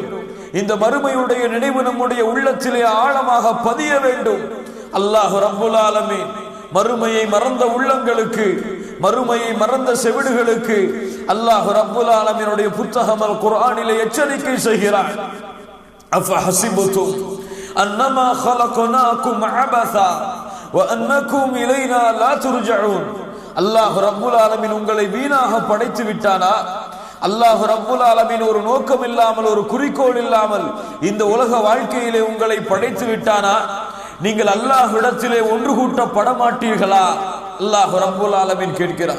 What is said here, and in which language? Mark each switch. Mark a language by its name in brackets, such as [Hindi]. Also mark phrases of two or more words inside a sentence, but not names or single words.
[Tamil] இந்த மறுமையுடைய நினைவு நம்முடைய உள்ளத்திலே ஆழமாக பதிய வேண்டும். [Arabic] الله رب العالمين [Tamil] மறுமையை மறந்த உள்ளங்களுக்கு, மறுமையை மறந்த செவிடுகளுக்கு [Arabic] الله رب العالمين [Tamil] புத்தகம் அல் குர்ஆனிலே எச்சரிக்கை செய்கிறார். [Arabic] أفحسبتم أنما خلقناكم عبثا وانكم الينا لا ترجعون, الله رب العالمين [Tamil] உங்களை வீணாக படைத்து விட்டானா? [Arabic] الله رب العالمين [Tamil] ஒரு நோக்கம் இல்லாமல், ஒரு குறிக்கோள் இல்லாமல் இந்த உலக வாழ்க்கையிலே உங்களை படைத்து விட்டானா? நீங்கள் அல்லாஹ்விடத்திலே ஒன்று கூட்டப்பட மாட்டீர்களா? [Arabic] الله رب العالمين [Tamil] கேட்கிறான்.